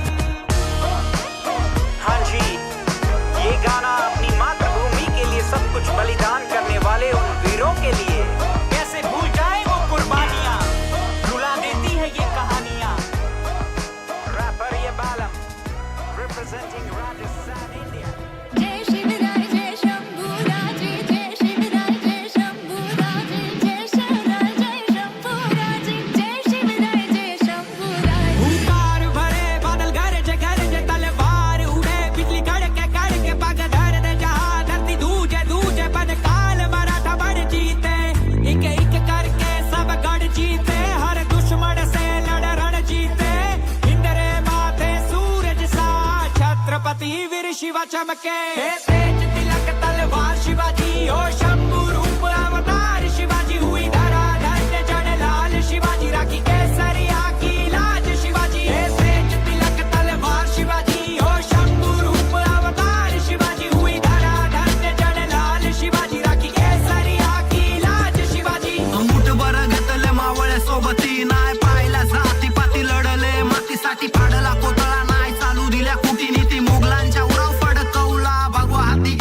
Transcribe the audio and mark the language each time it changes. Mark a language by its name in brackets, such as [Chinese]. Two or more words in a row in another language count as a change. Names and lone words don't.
[Hindi] हाँ जी ये गाना अपनी मातृभूमि के लिए सब कुछ बलिदान करने वाले उन वीरों के लिए कैसे भूल जाए वो कुर्बानियां रुला देती है ये कहानियां रैपर ये बालम representing Rajasthan India जय शिवराय जय शंभूराजे जय शिवराय जय शंभूराजे जय शिवराय जय शंभूराजे जय शिवराय जय शंभूराजे हुंकार भरे बादल गरजे तलवार उड़े बिजली कड़के पग धर दे जहां धरती दूजे पद काल मराठा बड़ जीते एक एक करके सब गढ़ जीते हर दुश्मन से लड़ रण जीते इंद्रे माथे सूरज सा छत्रपति वीर शिवा चमके तेज तिलक तलवार शिवाजी ओ शंभू रूप अवतार शिवाजी हुई धरा धन्य जन लाल शिवाजी राखी केसरिया की लाज शिवाजी तेज तिलक तलवार शिवाजी ओ शंभू रूप अवतार शिवाजी हुई धरा धन्य जन लाल शिवाजी राखी केसरिया की लाज शिवाजी [Marathi] मुठभर घेतले मावळे सोबती नाय पाहिला जाती पाती लढले मातीसाठी फाडला कोतळा नाय चालू दिल्या कुटी नीती मुघलांच्या उराव फडकवला भगवा